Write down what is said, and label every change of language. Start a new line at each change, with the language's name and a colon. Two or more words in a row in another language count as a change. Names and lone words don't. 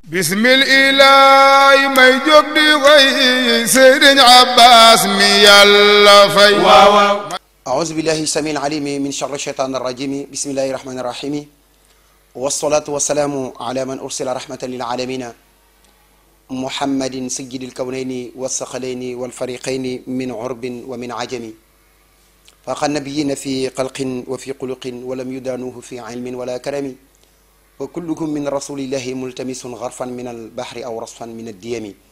Arabic: بسم الله
Wolof: may jóg di way Sëriñ Abbas mi yàlla fay waaw
Arabic: أعوذ بالله السميع العليم من شر الشيطان الرجيم بسم الله الرحمن الرحيم والصلاة والسلام على من أرسل رحمة للعالمين محمد سيد الكونين والثقلين والفريقين من عرب ومن عجم فاق النبيين في خلق وفي خلق ولم يدانوه في علم ولا كرم وكلكم من رسول الله ملتمس غرفا من البحر أو رصفا من الديم